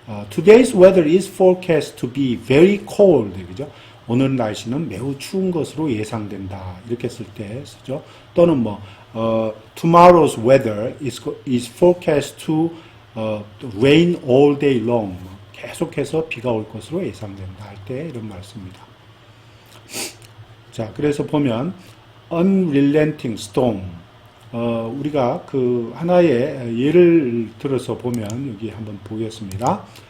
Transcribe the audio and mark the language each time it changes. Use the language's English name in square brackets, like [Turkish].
[English] Today's weather is forecast to be very cold. [Korean] 그죠? 오늘 날씨는 매우 추운 것으로 예상된다. 이렇게 쓸 때 쓰죠. 또는 [English] tomorrow's weather is forecast to rain all day long. [Korean] 계속해서 비가 올 것으로 예상된다 할 때 이런 말 씁니다. 자, 그래서 보면 [English] unrelenting storm. [Korean] 우리가 하나의 예를 들어서 보면 여기 한번 보겠습니다.